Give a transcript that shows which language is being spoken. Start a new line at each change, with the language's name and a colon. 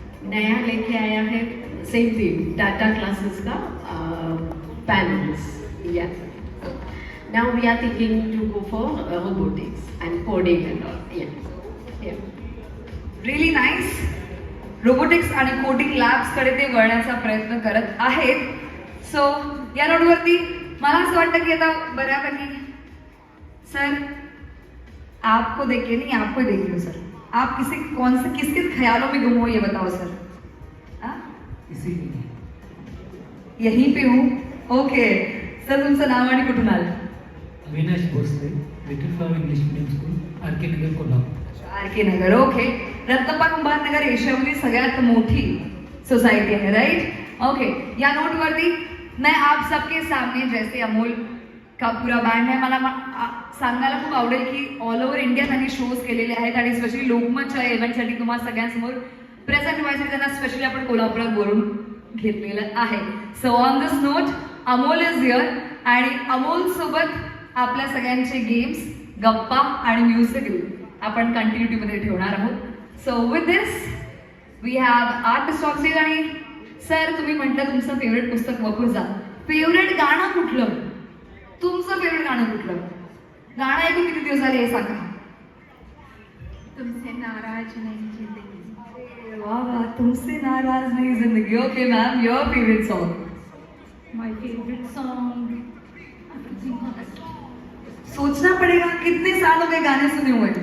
Hindi: नया लेके आया है सेम थिंग, टाटा क्लासेस का पैनल्स.
English: Yeah now we are thinking to go for robotics and coding and all. Yeah really nice.
Marathi: रोबोटिक्स आणि कोडिंग लॅब्स कडे ते वळण्याचा प्रयत्न करत आहेत. सो या नोटवरती मला असं वाटतं की आता बऱ्यापैकी
Hindi: सर आपको देखिए नहीं, आपको देख लो सर. आप किसके ख्यालों में गुम हो ये बताओ सर. हाँ? यहीं पे हूँ.
Marathi: ओके सर, तुमचं नाव आणि कुठून आलं? Avinash Bhosale, little flower English medium school, RK. नगर, कोल्हापूर. आर.के. नगर. ओके, रत्नप्पा कुंभार नगर एशियामधली सगळ्यात मोठी सोसायटी आहे, राइट? ओके, या नोटवरती
Hindi: मैं आप सबके सामने जैसे अमोल का पूरा
Marathi: बँड आहे, मला सांगायला खूप आवडेल की ऑल ओव्हर इंडिया त्यांनी शोज केलेले आहेत आणि स्पेशली लोकमतच्या इव्हेंटसाठी तुम्हाला सगळ्यांसमोर प्रेझेंट व्हायसाठी त्यांना स्पेशली आपण कोल्हापुरात बोलून घेतलेलं आहे.
English: so on this note Amol is here
Marathi: आणि अमोल सोबत आपल्या सगळ्यांचे गेम्स, गप्पा आणि म्युझिक आपण कंटिन्युटीमध्ये ठेवणार आहोत.
English: So with this we have artist on stage.
Marathi: आणि सर, तुम्ही म्हटलं तुमचं फेवरेट पुस्तक वपुर्झा. फेवरेट गाणं कुठलं? तुमचं फेवरेट गाणं कुठलं? गाणं ऐकून किती दिवस झाले हे सांगा.
Hindi: तुमसे नाराज नहीं जिंदगी. अरे वा वा, तुमसे नाराज नहीं जिंदगी.
English: Okay ma'am, your favourite song? My favourite song
Hindi: सोचना पड़ेगा, कितने साल हो गए गाने सुने हुए?